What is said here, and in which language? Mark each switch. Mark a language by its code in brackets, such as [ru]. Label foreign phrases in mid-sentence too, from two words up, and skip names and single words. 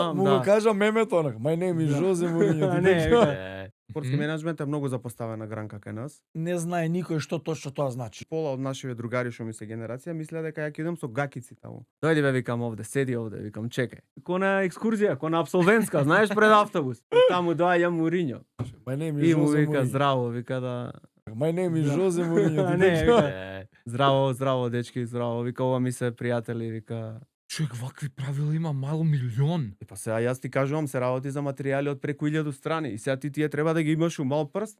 [mk] му го кажа мемето онак. [en] My name is Jose Mourinho. [mk] Не, спортски менеджмент е многу запоставена гранка кај нас. Не знае никој што точно тоа значи. Пола од нашиве другари што ми се генерација мислеа дека ја ќе идам со гакици таму. Дојди бе, викам овде, седи овде, викам чекај. Ко на екскурзија, ко на апсолвентска, знаеш, пред автобус. Таму доаѓа Муриньо. [en] My name is [mk] И му Jose вика Mourinho. здраво, вика да [en] My name is Jose Mourinho. [mk] не, вика, здраво, здраво дечки, здраво. Вика ова ми се пријатели, вика. Човек, вакви правила има мало милион. Па сега јас ти кажувам, се работи за материјали од преку 1000 страни и сега ти тие треба да ги имаш у мал прст.